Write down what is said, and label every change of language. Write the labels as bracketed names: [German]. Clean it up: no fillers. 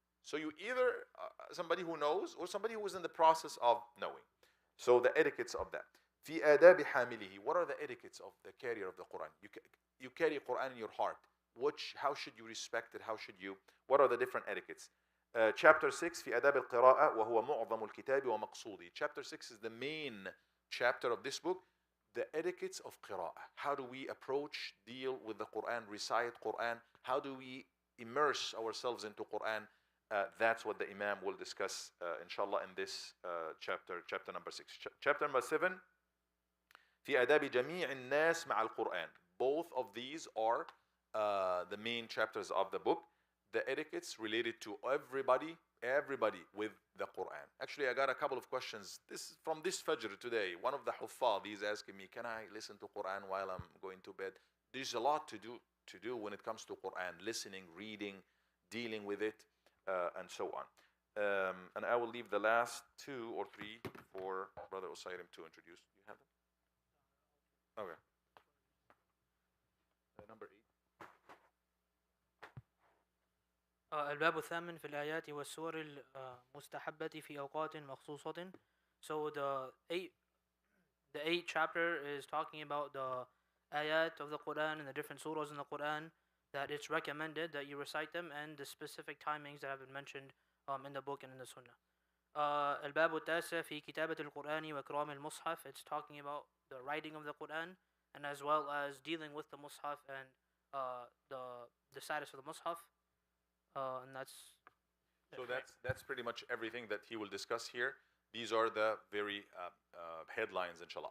[English] So you either somebody who knows or somebody who is in the process of knowing. So the etiquettes of that. [Arabic] في آداب حامله. [English] What are the etiquettes of the carrier of the Quran? You carry Quran in your heart. How should you respect it? What are the different etiquettes? [Arabic] Chapter 6 في آداب القراءة وهو معظم الكتاب ومقصوده. [English] Chapter 6 is the main chapter of this book. The etiquettes of qira'ah. How do we approach, deal with the Quran, recite Quran? How do we immerse ourselves into Quran? That's what the Imam will discuss, inshallah, in this chapter number 6. Chapter number 7 [Arabic] في آداب جميع الناس مع القرآن. [English] Both of these are the main chapters of the book. The etiquettes related to everybody with the Quran. Actually, I got a couple of questions. From this Fajr today. One of the Huffaz is asking me, can I listen to Quran while I'm going to bed? There's a lot to do when it comes to Quran. Listening, reading, dealing with it, and so on. And I will leave the last 2 or 3 for Brother Usayrim to introduce. Do you have them? Okay. Number 8. [Arabic] الباب الثامن في الآيات والسور المستحبة في أوقات مخصوصة. [English] So the eighth chapter is talking about the ayat of the Quran and the different surahs in the Quran that it's recommended that you recite them, and the specific timings that have been mentioned in the book and in the Sunnah. [Arabic] الباب التاسع في كتابة القرآن وإكرام المصحف. [English] It's talking about the writing of the Quran and as well as dealing with the Mus'haf and the status of the Mus'haf. And that's pretty much everything that he will discuss here. These are the very headlines, inshallah.